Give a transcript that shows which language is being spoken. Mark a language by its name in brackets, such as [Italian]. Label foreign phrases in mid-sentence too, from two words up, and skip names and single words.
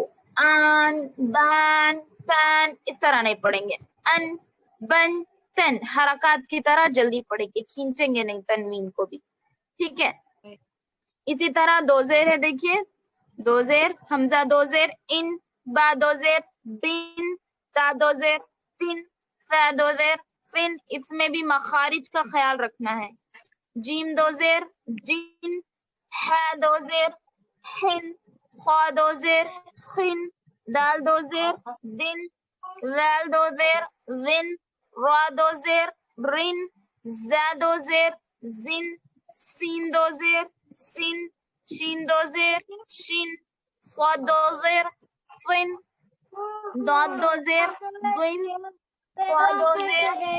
[Urdu] آن بان پان, اس طرح نہیں پڑھیں گے. ان بن تن, حرکات کی طرح جلدی پڑھیں گے, کھینچیں گے نہیں تنوین کو بھی, ٹھیک ہے. اسی طرح دو زیر ہے, دیکھیے دو زیر, حمزہ دو زیر ان, با دو زیر بن, تا دو زیر تن, فا دو زیر فن, اس میں بھی مخارج کا خیال رکھنا ہے. جیم دو زیر جن, ہا دو زیر ہن, خا دو زیر خن, دال دو زیر دن, ذال دو زیر ذن, را دو زیر رن, زا دو زیر زن, سین دو زیر سن, شین دو زیر شن, صاد دو زیر صن, داد دو زیر ضن, فا دو زیر